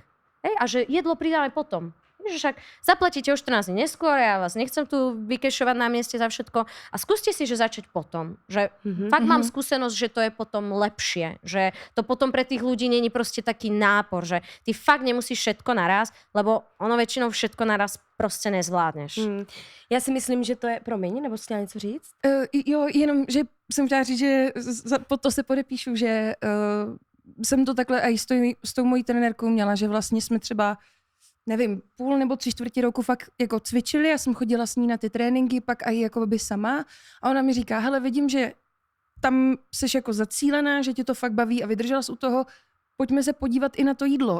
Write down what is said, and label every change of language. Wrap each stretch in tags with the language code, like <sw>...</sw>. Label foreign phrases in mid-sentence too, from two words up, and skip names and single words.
<sk>Hej, a že jedlo pridáme potom. Že však zaplatíte o 14 dní neskôr, ja vás nechcem tu vykešovať na mieste za všetko a skúste si, že začať potom. Že fakt mám skúsenosť, že to je potom lepšie. Že to potom pre tých ľudí není proste taký nápor, že ty fakt nemusíš všetko naraz, lebo ono väčšinou všetko naraz prostě nezvládneš.</sk> <cs>Já si myslím, že to je... Promiň, nebo jsi chtěla něco říct? Jo, jenom, že jsem chtěla říct, že pod to se podepíšu, že jsem to takhle i s tou mojí trenérkou měla, že vlastně jsme třeba nevím, půl nebo 3/4 roku fakt jako cvičili, já jsem chodila s ní na ty tréninky, pak i jako by sama a ona mi říká, hele, vidím, že tam seš jako zacílená, že tě to fakt baví a vydržela jsi u toho, pojďme se podívat i na to jídlo.</cs>